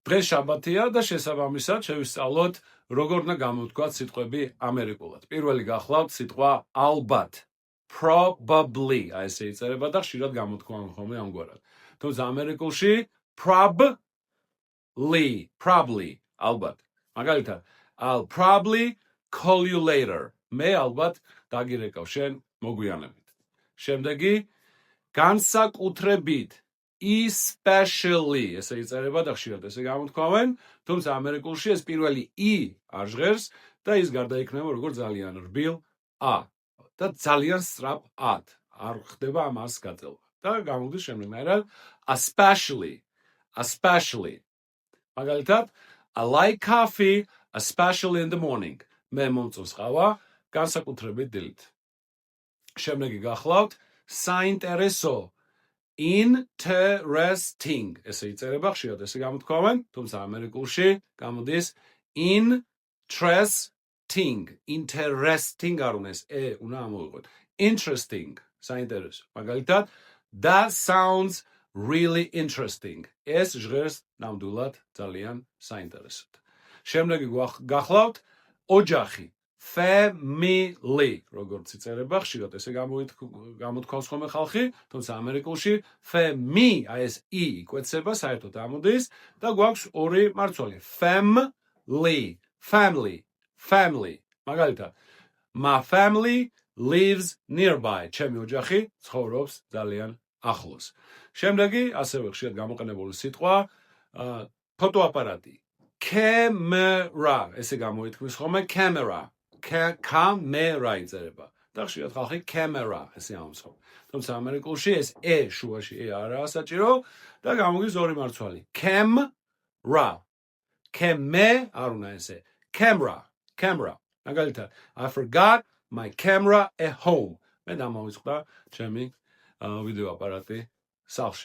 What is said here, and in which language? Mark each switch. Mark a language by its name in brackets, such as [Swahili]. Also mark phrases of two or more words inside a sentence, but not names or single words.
[Georgian] დღეს შაბათია და შესაბამისად შევისწავლოთ როგორ უნდა გამოთქვათ სიტყვები ამერიკულად. Პირველი გახლავთ სიტყვა ალბათ. Probably აი ესე იწერება და ხშირად გამოთქვამენ ხოლმე ამგვარად. თუმცა ამერიკულში probably ალბათ. მაგალითად, [English] I'll probably call you later. [Georgian] მე ალბათ დაგირეკავ შენ მოგვიანებით. შემდეგი განსაკუთრებით especially ესე იწერება და ხშირად ესე გამოთქვამენ, თუმცა ამერიკულში ეს პირველი i არ ჟღერს და ის გარდაიქმნება როგორც ძალიან რბილ a და ძალიან სწრაფ a-თ. არ ხდება ამ a-ს გაწელვა. და გამოდის შემდეგნაირად especially. მაგალითად, [English] I like coffee especially in the morning. [Georgian] მე მომწონს ყავა განსაკუთრებით დილით. შემდეგი გახლავთ საინტერესო. Interesting. ესე იწერება, ხშირად ესე გამოთქვამენ, თუმცა ამერიკულში გამოდის interesting. Interesting არ უნდა ეს უნდა ამოვიღოთ. Interesting. საინტერესო. მაგალითად, [English] that sounds really interesting. [Georgian] ეს ჟღერს ნამდვილად ძალიან საინტერესოდ. შემდეგი გახლავთ ოჯახი. Family. როგორც იწერება, ხშირად ესე გამოთქვავს ხოლმე ხალხი, თუმცა ამერიკულში family, აი ეს i იკვეცება, საერთოდ ამოდის და გვაქვს ორი მარცვალი. Family. მაგალითად, [English] my family lives nearby. [Georgian] ჩემი ოჯახი ცხოვრობს ძალიან ახლოს. შემდეგი, ასევე ხშირად გამოყენებული სიტყვა, ფოტოაპარატი. Camera. ესე გამოითქმის ხოლმე camera. Camera იწერება. და ხშირად ხალხი camera ესე ამბობს. თუმცა ამერიკულში ეს შუაში არაა საჭირო და გამოდის ორი მარცვალი. Camera. არ უნდა ესე. Camera. მაგალითად, [English] I forgot my camera at home. [Georgian] მე დამოვიწყდა ჩემი ვიდეო აპარატი სახლში.